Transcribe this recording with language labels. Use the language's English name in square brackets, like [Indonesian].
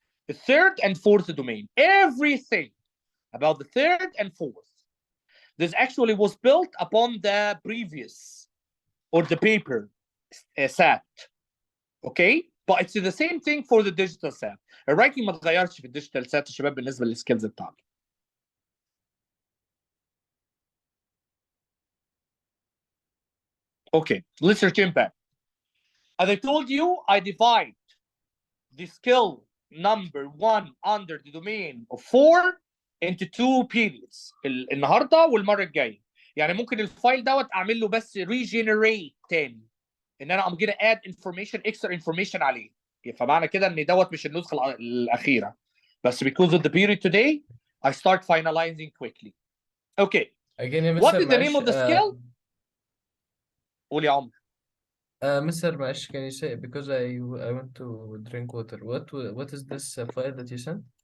[English] the third and fourth domain. Everything about the third and fourth. This actually was built upon the previous or the paper SAT. Okay? But it's the same thing for the digital SAT. [Arabic] الرايتنج ما اتغيرش في الديجيتال SAT يا شباب بالنسبه للسكيلز بتاعته. [English] Okay, let's return back. As I told you, I divide the skill number 1 under the domain of 4 into 2 periods. [Arabic] النهارده والمره الجايه. يعني ممكن الفايل دوت اعمل له بس regenerate تاني. ان انا [English] I'm gonna add information extra information [Arabic] عليه. فمعنى كده ان دوت مش النسخه الاخيره. [English] بس because of the period today, I start finalizing quickly. Okay. again يا What [Arabic] مستر [English] is the name of the skill? [Arabic] قول يا عمر. [English] Mr. Mash, can you say, because I want to drink water. What is this file that you sent?